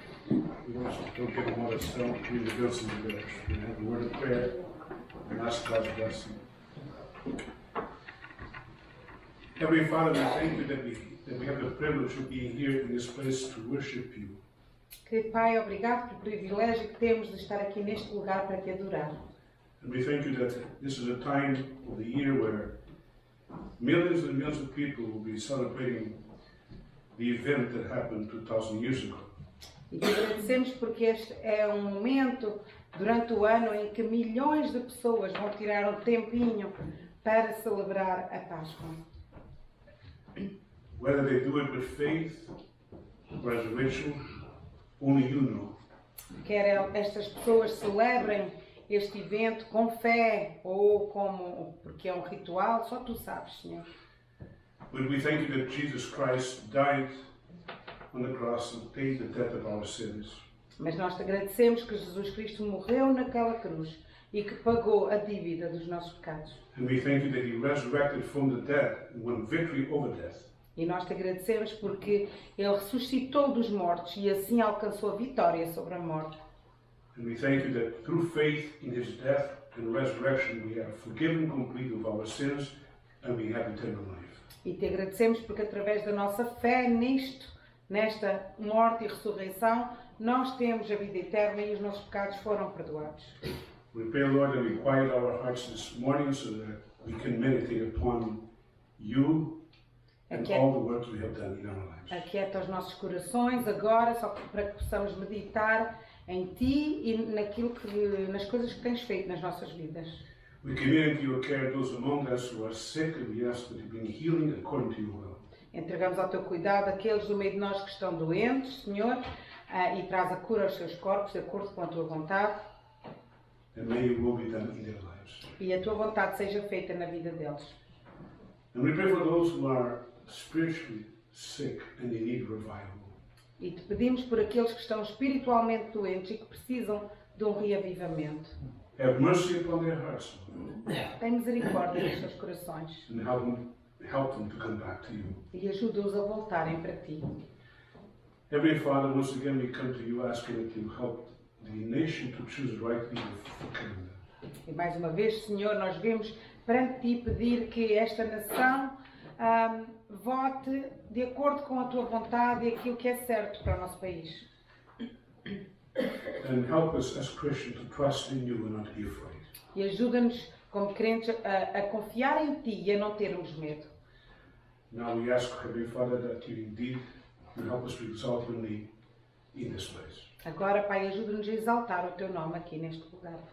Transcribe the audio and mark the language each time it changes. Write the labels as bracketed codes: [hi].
[pt] E vamos então ter uma oração de bênção de Deus. [en] We have a word of prayer and ask God's blessing. Heavenly Father, we thank you that we have the privilege of being here in this place to worship you. [pt] Querido Pai, obrigado pelo privilégio que temos de estar aqui neste lugar para te adorar. [en] And we thank you that this is a time of the year where millions and millions of people will be celebrating the event that happened 2,000 years ago. [pt] E te agradecemos porque este é um momento durante o ano em que milhões de pessoas vão tirar um tempinho para celebrar a Páscoa. [en] Whether they do it with faith or as a ritual, only you know. [pt] Quer estas pessoas celebrem este evento com fé ou porque é um ritual, só tu sabes, Senhor. [en] But we thank you that Jesus Christ died on the cross and paid the debt of our sins. [pt] Mas nós te agradecemos que Jesus Cristo morreu naquela cruz e que pagou a dívida dos nossos pecados. [en] And we thank you that he resurrected from the dead and won victory over death. [pt] E nós te agradecemos porque ele ressuscitou dos mortos e assim alcançou a vitória sobre a morte. [en] And we thank you that through faith in his death and resurrection we are forgiven completely of our sins and we have eternal life. [pt] E te agradecemos porque através da nossa fé nesta morte e ressurreição, nós temos a vida eterna e os nossos pecados foram perdoados. [en] We pray, Lord, that we quiet our hearts this morning so that we can meditate upon you and all the work we have done in our lives. [pt] Aquieta os nossos corações agora, só para que possamos meditar em Ti e nas coisas que tens feito nas nossas vidas. [en] We commit into your care those among us who are sick and we ask that you bring healing according to your will. [pt] Entregamos ao Teu cuidado aqueles do meio de nós que estão doentes, Senhor, e traz a cura aos seus corpos de acordo com a Tua vontade. [en] And may your will be done in their lives. [pt] E a Tua vontade seja feita na vida deles. [en] And we pray for those who are spiritually sick and they need revival. [pt] E te pedimos por aqueles que estão espiritualmente doentes e que precisam de um reavivamento. [en] Have mercy upon their hearts, Lord, [pt] Tem misericórdia dos seus corações [en] and help them to come back to you. [pt] e ajuda-os a voltarem para Ti. [en] Heavenly Father, once again we come to you asking that you help the nation to choose the right leader for Canada. [pt] E mais uma vez, Senhor, nós vemos perante Ti pedir que esta nação vote de acordo com a Tua vontade e aquilo que é certo para o nosso país. [en] And help us as Christians to trust in you and not be afraid. [pt] E ajuda-nos, como crentes, a confiar em Ti e a não termos medo. [en] Now we ask, Heavenly Father, that you indeed will help us to exalt your name in this place. [pt] Agora, Pai, ajuda-nos a exaltar o Teu nome aqui neste lugar.